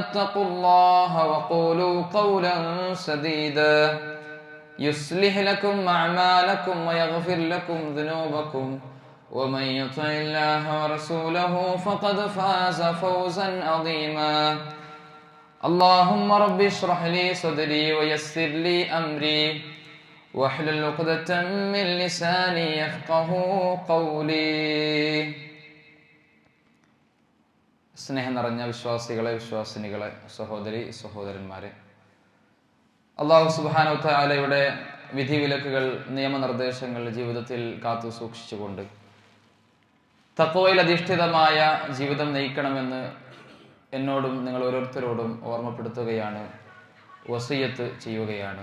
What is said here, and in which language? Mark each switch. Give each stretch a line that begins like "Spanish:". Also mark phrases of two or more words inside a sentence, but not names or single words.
Arabic: اتقوا الله وقولوا قولا سديدا يصلح لكم أعمالكم ويغفر لكم ذنوبكم ومن يطع الله ورسوله فقد فاز فوزا عظيما اللهم رب اشرح لي صدري ويسر لي أمري واحلل عقدة من لساني يفقهوا قولي.
Malayalam: സ്നേഹം നിറഞ്ഞ വിശ്വാസികളെ, വിശ്വാസിനികളെ, സഹോദരി സഹോദരന്മാരെ, അല്ലാഹു സുബ്ഹാനഹു വ തആലയുടെ വിധിവിലക്കുകൾ, നിയമനിർദ്ദേശങ്ങൾ ജീവിതത്തിൽ കാത്തു സൂക്ഷിച്ചുകൊണ്ട് തഖ്വയിൽ അധിഷ്ഠിതമായ ജീവിതം നയിക്കണമെന്ന് എന്നോടും നിങ്ങൾ ഓരോരുത്തരോടും ഓർമ്മപ്പെടുത്തുകയാണ്, വസിയത്ത് ചെയ്യുകയാണ്.